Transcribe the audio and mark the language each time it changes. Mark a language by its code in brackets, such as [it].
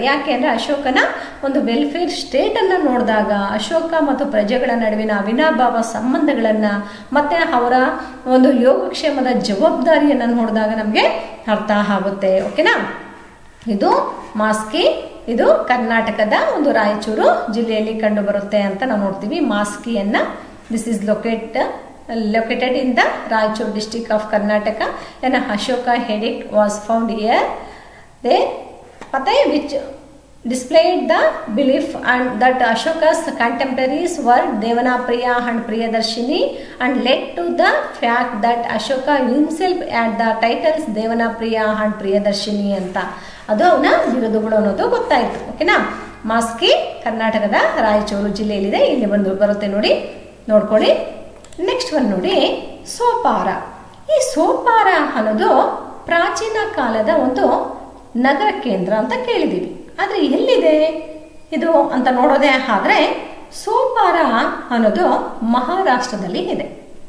[kn] ಯಾಕೆ ಅಂದ್ರೆ ಅಶೋಕನ ಒಂದು ವೆಲ್ಫೇರ್ ಸ್ಟೇಟ್ ಅನ್ನ ನೋಡಿದಾಗ ಅಶೋಕ ಮತ್ತು ಪ್ರಜೆಗಳ ನಡುವಿನ ಅವಿನಾಭಾವ ಸಂಬಂಧಗಳನ್ನ ಮತ್ತೆ ಅವರ ಒಂದು ಯೋಗಕ್ಷೇಮದ ಜವಾಬ್ದಾರಿಯನ್ನ ನೋಡಿದಾಗ ನಮ್ಗೆ ಅರ್ಥ ಆಗುತ್ತೆ. ಓಕೆನಾ? ಇದು ಮಾಸ್ಕಿ, ಇದು ಕರ್ನಾಟಕದ ಒಂದು ರಾಯಚೂರು ಜಿಲ್ಲೆಯಲ್ಲಿ ಕಂಡು ಬರುತ್ತೆ ಅಂತ ನಾವು ನೋಡ್ತೀವಿ. ಮಾಸ್ಕಿಯನ್ನ [en] This is located in the Raichur district of Karnataka. An Ashoka edict was found here. There, which displayed the belief and that Ashoka's contemporaries were Devanapriya and Priyadarshini and led to the fact that Ashoka himself had the titles Devanapriya and Priyadarshini [kn] ಅಂತ ಅದು ಅವನ ಬಿರುದುಗಳು ಅನ್ನೋದು ಗೊತ್ತಾಯಿತು. ಓಕೆನಾ. ಮಾಸ್ಕಿ ಕರ್ನಾಟಕದ ರಾಯಚೂರು ಜಿಲ್ಲೆಯಲ್ಲಿದೆ. ಇಲ್ಲಿ ಬರುತ್ತೆ ನೋಡಿ, ನೋಡ್ಕೊಳ್ಳಿ. ನೆಕ್ಸ್ಟ್ ಒನ್ ನೋಡಿ, ಸೋಪಾರ. ಈ ಸೋಪಾರ ಅನ್ನೋದು ಪ್ರಾಚೀನ ಕಾಲದ ಒಂದು ನಗರ ಕೇಂದ್ರ ಅಂತ ಕೇಳಿದ್ದೀವಿ. ಆದರೆ ಎಲ್ಲಿದೆ ಇದು ಅಂತ ನೋಡೋದೇ ಆದರೆ ಸೋಪಾರ ಅನ್ನೋದು ಮಹಾರಾಷ್ಟ್ರದಲ್ಲಿ ಇದೆ.